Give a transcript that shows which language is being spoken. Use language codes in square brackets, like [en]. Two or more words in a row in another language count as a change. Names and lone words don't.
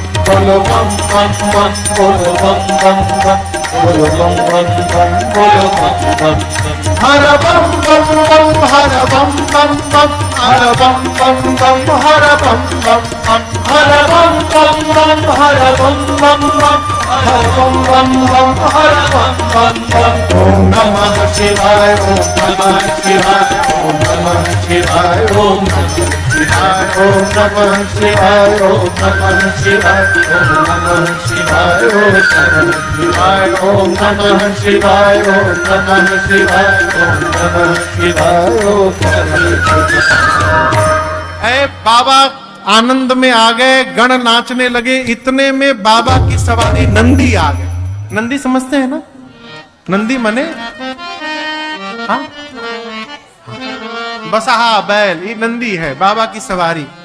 [hi] बोलो बम बम बम, बोलो बम बम बम, बोलो बम बम बम, बोलो बम बम बम। हर बम बम बम, हर बम बम बम, हर बम बम बम, हर बम बम बम, हर बम बम बम, हर बम बम बम, हर बम बम बम, हर बम बम बम। [sa] ओम नमः शिवाय, ओम नमः शिवाय, ओम नमः शिवाय, ओम नमः शिवाय, ओम नमः शिवाय, ओम नमः शिवाय, ओम नमः शिवाय, ओम नमः शिवाय, ओम नमः शिवाय, ओम नमः शिवाय, ओम नमः शिवाय, ओम नमः शिवाय। [hi] ऐ बाबा आनंद में आ गए, गण नाचने लगे। इतने में बाबा की सवारी नंदी आ गए। नंदी समझते हैं ना? नंदी मने हाँ? बसहा बैल, ये नंदी है बाबा की सवारी।